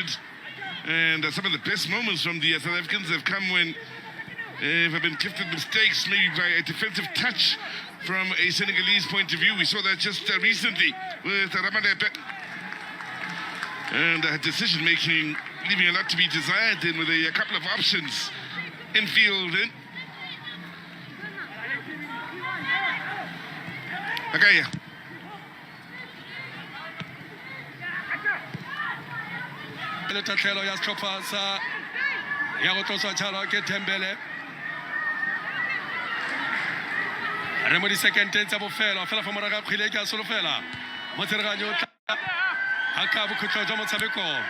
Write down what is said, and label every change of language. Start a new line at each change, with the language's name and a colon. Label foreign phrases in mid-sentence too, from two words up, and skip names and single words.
English: And some of the best moments from the South Africans have come when have been gifted mistakes, maybe by a defensive touch from a Senegalese point of view. We saw that just recently with Ramadepe. And decision making leaving a lot to be desired then with a couple of options infield in. Okay.
Tswana: Le tatlhelo ya setlhopha sa ya go tloswa tšhala ke Dembele re mo disekenteng tsa bofelo fela fa morago ga kgwele ke a solofela mo tsereganyo ga ka bokhutlo jwa motshameko